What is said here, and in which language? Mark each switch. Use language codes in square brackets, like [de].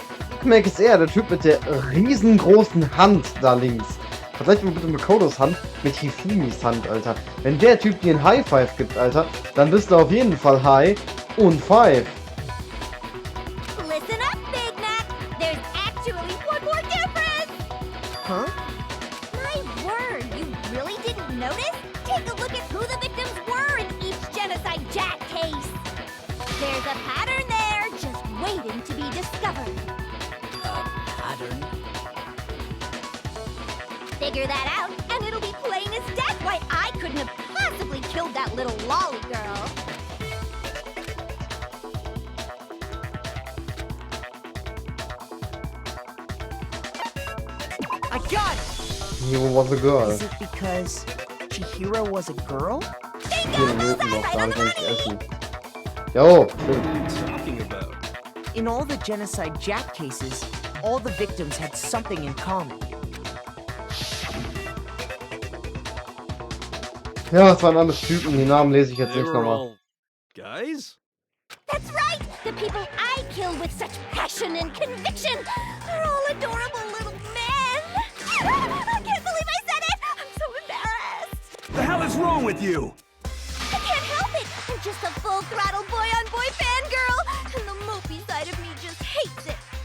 [de] Big Mac ist eher der Typ mit der riesengroßen Hand da links. Vergleich mal bitte Makotos Hand mit Hifumis Hand, Alter. Wenn der Typ dir einen High Five gibt, Alter, dann bist du auf jeden Fall High und Five. [en] Listen up, Big Mac. There's actually one more difference. Huh? My word, you really didn't notice? Take a look at who the victims were in each genocide Jack case. There's a pattern there, just waiting to be discovered. Pattern? Figure that out, and it'll be plain as death why I couldn't have possibly killed that little lolly girl. I got it! He was a girl. Is it because Chihiro was a girl? [de] Hier Minuten noch gar nicht essen. Jo, [en] What are you talking about? In all the genocide Jack cases, all the victims had something in common. [de] Ja, das waren alles Typen, die Namen lese ich jetzt [en] They [de] nicht [en] were [de] nochmal. [en] all guys? That's right! The people I killed with such passion and conviction are all adorable little men! I can't believe I said it! I'm so embarrassed! The hell is wrong with you? I can't help it! I'm just a full-throttle boy-on-boy fangirl, and the mopey side of me just hates it.